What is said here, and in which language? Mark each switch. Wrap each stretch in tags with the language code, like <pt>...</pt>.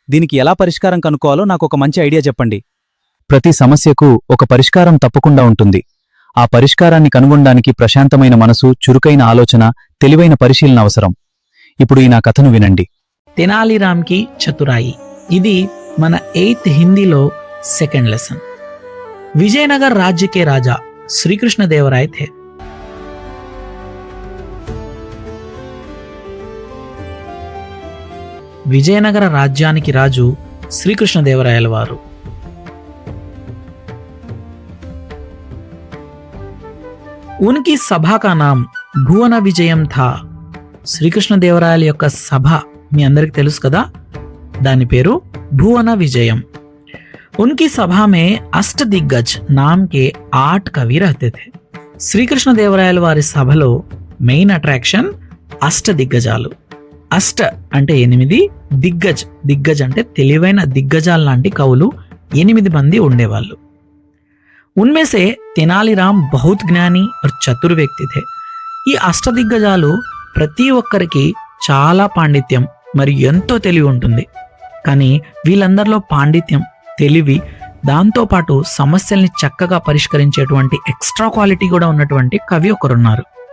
<te>దీనికి ఎలా పరిష్కారం కనుక్కోవాలో నాకు ఒక మంచి ఐడియా చెప్పండి. ప్రతి సమస్యకు ఒక పరిష్కారం తప్పకుండా ఉంటుంది. ఆ పరిష్కారాన్ని కనుగొనడానికి ప్రశాంతమైన మనసు, చురుకైన ఆలోచన, తెలివైన పరిశీలన అవసరం. ఇప్పుడు ఈ నా కథను వినండి.</te> <hi>తెనాలిరామ్ కి చతురాయి.</hi> <te>ఇది మన 8th హిందీలో సెకండ్ లెసన్.</te> <hi>విజయనగర్ राज्य के राजा श्री कृष्ण देवराय थे.</hi> <te>విజయనగర రాజ్యానికి రాజు శ్రీకృష్ణదేవరాయల వారు.</te> <hi>उनकी सभा का नाम భువన విజయం था.</hi> <te>శ్రీకృష్ణదేవరాయల యొక్క సభ మీ అందరికి తెలుసు కదా, దాని పేరు భువన విజయం.</te> <hi>उनकी सभा में अष्टदिग्गज नाम के 8 कवि रहते थे.</hi> <te>శ్రీకృష్ణదేవరాయల వారి సభలో మెయిన్ అట్రాక్షన్ అష్టదిగ్గజాలు. అష్ట అంటే 8, దిగ్గజ్, దిగ్గజ్ అంటే తెలివైన దిగ్గజాల లాంటి కవులు 8 మంది ఉండేవాళ్ళు.</te> <hi>उनमें से తెనాలిరామ్ बहुत ज्ञानी और చతుర్ వ్యక్తి थे.</hi> <te>ఈ అష్టదిగ్గజాలు ప్రతి ఒక్కరికి చాలా పాండిత్యం మరియు ఎంతో తెలివి ఉంటుంది. కానీ వీళ్ళందరిలో పాండిత్యం, తెలివి, దాంతోపాటు సమస్యల్ని చక్కగా పరిష్కరించేటువంటి ఎక్స్ట్రా క్వాలిటీ కూడా ఉన్నటువంటి కవి ఒకరున్నారు.</te>